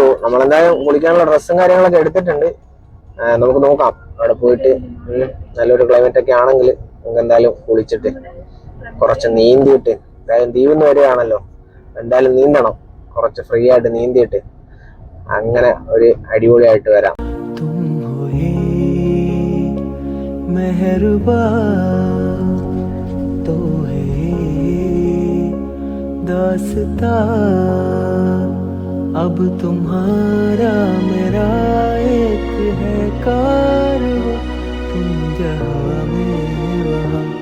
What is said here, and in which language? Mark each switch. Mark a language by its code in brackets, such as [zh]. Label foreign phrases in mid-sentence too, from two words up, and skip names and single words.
[ml] നമ്മളെന്തായാലും കുളിക്കാനുള്ള ഡ്രസ്സും കാര്യങ്ങളൊക്കെ എടുത്തിട്ടുണ്ട്. നമുക്ക് നോക്കാം അവിടെ പോയിട്ട്. നല്ലൊരു ക്ലൈമറ്റ് ഒക്കെ ആണെങ്കിൽ നമുക്ക് എന്തായാലും കുളിച്ചിട്ട് കുറച്ച് നീന്തിയിട്ട്, എന്തായാലും ദ്വീപിന്ന് വരികയാണല്ലോ, എന്തായാലും നീന്തണം. കുറച്ച് ഫ്രീ ആയിട്ട് നീന്തിയിട്ട് അങ്ങനെ ഒരു അടിപൊളിയായിട്ട് വരാം. [hi] अब तुम्हारा मेरा एक है कारवां, तुम जहां में वहां।